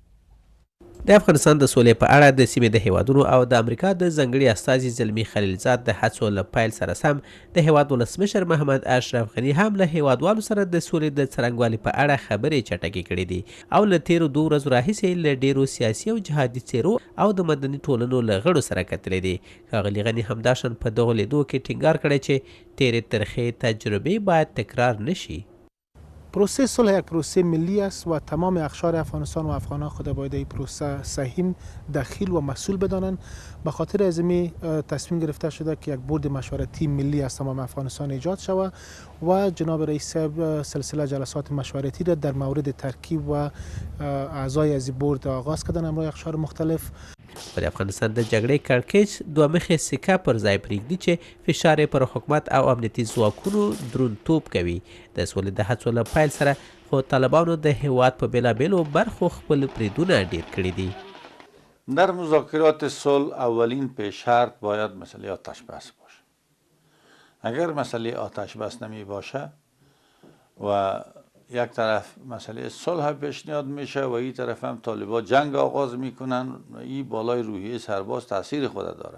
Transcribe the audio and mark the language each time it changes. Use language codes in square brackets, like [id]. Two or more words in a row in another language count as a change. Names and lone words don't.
[ps] د افغانستان د سولې په اړه د سیمې د هیوادونو او د امریکا د ځانګړي استازي زلمي خلیلزاد د هڅو له پیل سره سم د هیواد ولسمشر محمد اشرف غني هم له هیوادوالو سره د سولې د څرنګوالي په اړه خبرې چټکې کړې دي او له تیرو 2 ورځو راهیسې له ډیرو سیاسي او جهادي څیرو او د مدني ټولنو له غړو سره کتلې دي. ښاغلي غني همداشان په دغو لیدو کې ټینګار کړی چې تیرې ترخې تجربې باید تکرار نشي. [fa] پروسه صلح یک پروسه ملی است و تمام اقشار افغانستان و افغانان خود باید این پروسه سهیم، دخیل و مسئول بدانند. به خاطر ازمی تصمیم گرفته شده که یک بورد مشورتی ملی از تمام افغانستان ایجاد شود و جناب رئیس سلسله جلسات مشورتی را در مورد ترکیب و اعضای از بورد آغاز کردن همراه اقشار مختلف. [ps] په افغانستان د جګړې کړکېچ دوه مخې سکه پر ځای پرېږدي چې فشار یې پر حکومت او امنیتي ځواکونو دروندتوب کوي. د سولې د هڅو له پیل سره خو طالبانو د هیواد په بېلابېلو برخو خپل بریدونه ډیر کړي دي. [fa] در مذاکرات صلح اولین پیش شرط باید مسئله آتش بس باشه. اگر مسئله آتش بس نمی باشه و یک طرف مسئله صلح پیشنهاد میشه و این طرف هم طالبان جنگ آغاز میکنن و این بالای روحیه سرباز تاثیر خود داره.